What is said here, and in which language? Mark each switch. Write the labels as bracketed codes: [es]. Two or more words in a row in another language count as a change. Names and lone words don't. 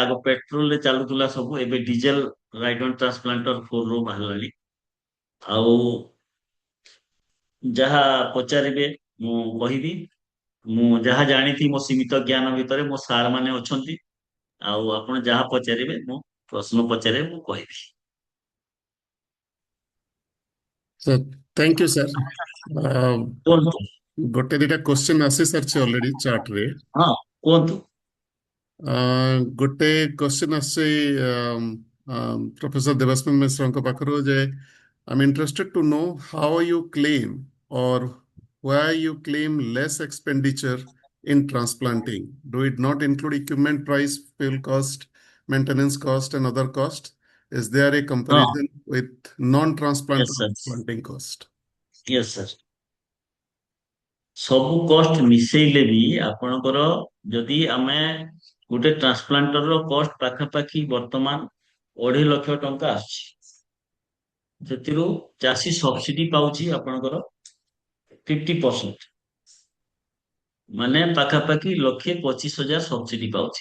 [or] ଆଗ ପେଟ୍ରୋଲରେ ଚାଲୁଥିଲା ସବୁ, ଏବେ [en] diesel riding transplanter [or] 4ରୁ ବାହାରିଲାଣି। ଆଉ ଯାହା ପଚାରିବେ ମୁଁ କହିବି। ମୁଁ ଯାହା ଜାଣିଥିବି ମୋ ସୀମିତ ଜ୍ଞାନ ଭିତରେ ମୋ ସାର୍ ମାନେ ଅଛନ୍ତି। ଆଉ ଆପଣ ଯାହା ପଚାରିବେ ମୁଁ ପ୍ରଶ୍ନ ପଚାରିବେ ମୁଁ କହିବି। [en] So, thank you, sir. [or] କୁହନ୍ତୁ। ଗୋଟେ ଦିଟା କ୍ୱେଶ୍ଚିନ୍ ଆସି ସାରିଛି ଅଲରେଡି ଚାର୍ଟରେ। ହଁ କୁହନ୍ତୁ। ଗୋଟେ କ୍ୱେଶ୍ଚିନ୍ ଆସିଛି ପ୍ରଫେସର ଦେବାସ୍ମିନ ମିଶ୍ରଙ୍କ ପାଖରୁ ଯେ [en] I'm interested to know how you claim or why you claim less expenditure in transplanting. Do it not include equipment price, fuel cost, maintenance cost, and other cost? Is there a [or] ହଁ [en] comparison with non-transplant yes sir planting cost? yes sir. [or] ସବୁ କଷ୍ଟ ମିଶେଇଲେ ବି ଆପଣଙ୍କର ଯଦି ଆମେ ଗୋଟେ ଟ୍ରାନ୍ସପ୍ଲାଣ୍ଟର କଷ୍ଟ ପାଖାପାଖି ବର୍ତ୍ତମାନ 2.5 ଲକ୍ଷ ଟଙ୍କା ଆସୁଛି। ସେଥିରୁ ଚାଷୀ ସବସିଡି ପାଉଛି ଆପଣଙ୍କର 50%, ମାନେ ପାଖାପାଖି 1,25,000 ସବସିଡି ପାଉଛି।